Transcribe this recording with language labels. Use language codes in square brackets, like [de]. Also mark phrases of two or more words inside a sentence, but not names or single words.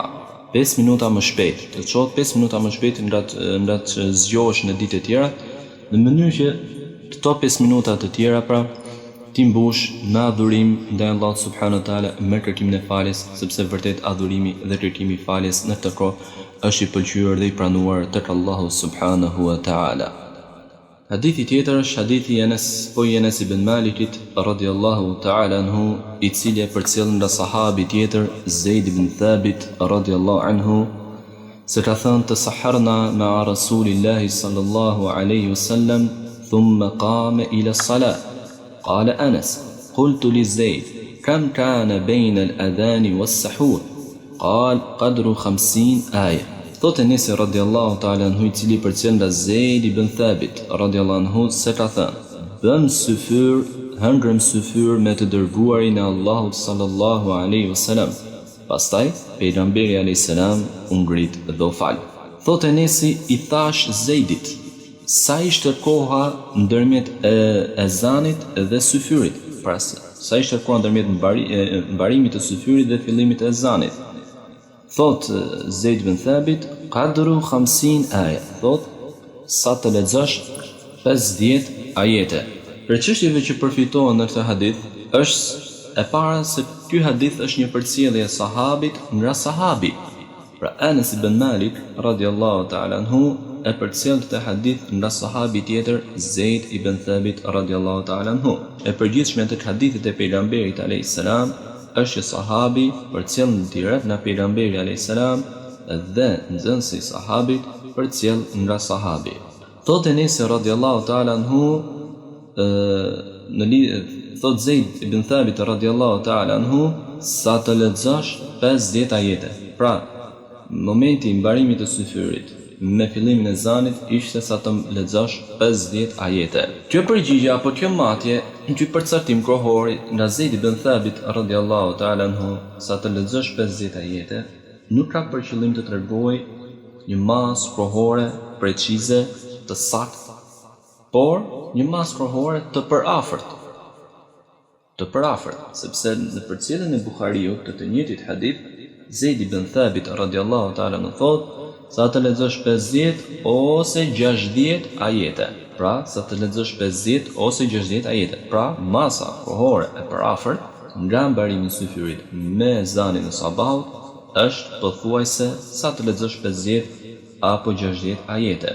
[sq] 5 minuta më shpejt, të çohet 5 minuta më shpejt nga të zgjohesh në ditë të tjera, në mënyrë që këto 5 minuta të tjera pra ti mbush me adhurim ndaj Allahut [ar] سبحانه وتعالى, [sq] me kërkimin e faljes, sepse vërtet adhurimi dhe kërkimi i faljes në këtë kohë është i pëlqyer dhe i pranuar tek Allahu [ar] سبحانه وتعالى. [sq] Hadithi tjetër është hadithi Enes ibn Malikit [ar] رضي الله تعالى عنه, [sq] i cili e përcjell nga sahabi tjetër Zeid ibn Thabit [ar] رضي الله عنه, [sq] se ka thënë të [ar] تسحرنا مع رسول الله صلى الله عليه وسلم ثم قام إلى الصلاة. قال أنس: قلت لزيد: كم كان بين الأذان والسحور؟ قال: قدر 50 آية. [sq] Thotë Enesi [ar] رضي الله تعالى عنه, [sq] i cili përcjell nga Zeid ibn Thabit [ar] رضي الله عنه, [sq] se ka thënë: bëm syfyr, hëngrëm syfyr me të dërguarin e Allahut [ar] صلى الله عليه وسلم. [sq] Pastaj pejgamberi [ar] عليه السلام [sq] u ngrit dhe u fal. Thot Enesi, i thash Zeidit, sa ishte koha ndërmjet ezanit dhe syfyrit, pra sa ishte koha ndërmjet mbarimit të syfyrit dhe fillimit të ezanit. Thot Zeid ibn Thabit, qadru 50 aje, thot sa të lexosh 50 ajete. Për çështjeve që përfitohen në këtë hadith, është e para se ky hadith është një përcjellje e sahabit nga sahabi. Pra Anas ibn Malik [ar] رضي الله تعالى عنه [sq] e përcjell këtë hadith nga sahabi tjetër Zeid ibn Thabit [ar] رضي الله تعالى عنه. [sq] E përgjithshme të hadithit e pejgamberit [ar] عليه السلام [sq] është që sahabi përcjell direkt nga pejgamberi [ar] عليه السلام [sq] dhe nxënësi i sahabit përcjell nga sahabi. Thot Enes [ar] رضي الله تعالى عنه [sq] thot Zeid ibn Thabit [ar] رضي الله تعالى عنه [sq] sa të lexosh 50 ajete. Pra momenti i mbarimit të syfyrit me fillimin e ezanit ishte sa të lexosh 50 ajete. Kjo përgjigje apo kjo matje, ky përcaktim kohor nga Zeid ibn Thabit [ar] رضي الله تعالى عنه [sq] sa të lexosh 50 ajete, nuk ka për qëllim të tregojë një masë kohore precize të saktë, por një masë kohore të përafërt. Sepse në përcjelljen e Buhariut të njëjtit hadith, Zeid ibn Thabit [ar] رضي الله تعالى عنه [sq] thot sa të lexosh 50 ose 60 ajete. Pra, sa të lexosh 50 ose 60 ajete. Pra, masa kohore e përafërt nga mbarimi i syfyrit me ezanin e sabahut është pothuajse sa të lexosh 50 apo 60 ajete.